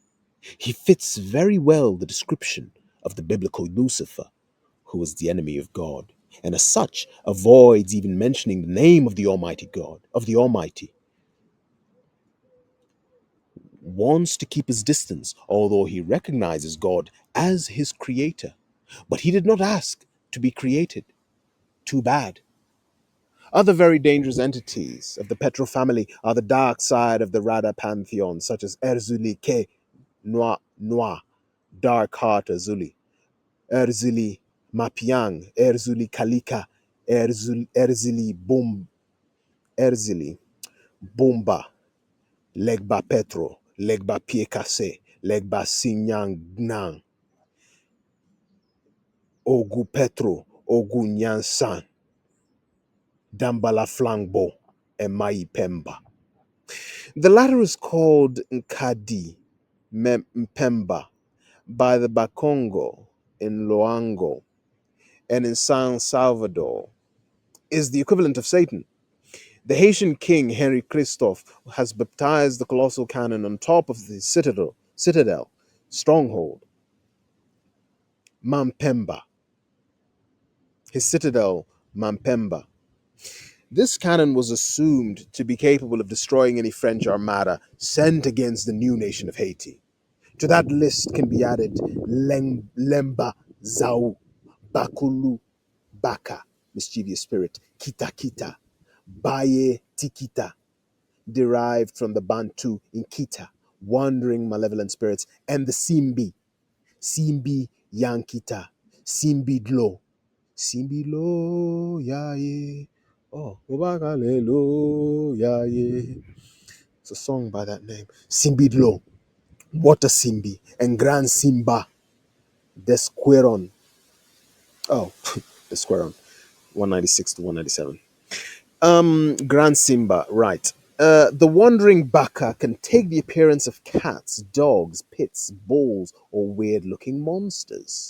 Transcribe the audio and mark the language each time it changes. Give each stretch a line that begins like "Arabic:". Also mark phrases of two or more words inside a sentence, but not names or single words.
English: He fits very well the description of the biblical Lucifer, who is the enemy of God, and as such avoids even mentioning the name of the Almighty God, of the Almighty, wants to keep his distance, although he recognizes God as his creator. But he did not ask to be created. Too bad. Other very dangerous entities of the Petro family are the dark side of the Rada pantheon, such as Erzuli Ke Noir, Dark Heart Azuli, Erzuli Mapiang, Erzuli Kalika, Erzili Erzili, Bomba, Legba Petro, Legba Piekase, Legba Sinyang Gnang, Ogu Petro, Ogu Nyansan, Dambala Flangbo, and Mai Pemba. The latter is called Nkadi Mpemba by the Bakongo in Loango and in San Salvador is the equivalent of Satan. The Haitian king Henry Christophe has baptized the colossal cannon on top of the citadel stronghold, Mampemba. His citadel, Mampemba. This cannon was assumed to be capable of destroying any French armada sent against the new nation of Haiti. To that list can be added Lemba, Zau, Bakulu, Baka, mischievous spirit, Kita Kita, Baye Tikita, derived from the Bantu in Kita, wandering malevolent spirits, and the Simbi, Simbi Yankita, Simbi Dlo, Simbi Lo Yaye, oh, Obagalelo Yaye. It's a song by that name. Simbi Dlo, Water Simbi, and Grand Simba, Desqueron. Oh, Desqueron, 196 to 197. Grand Simba, right. The wandering baka can take the appearance of cats, dogs, pits, bulls, or weird looking monsters.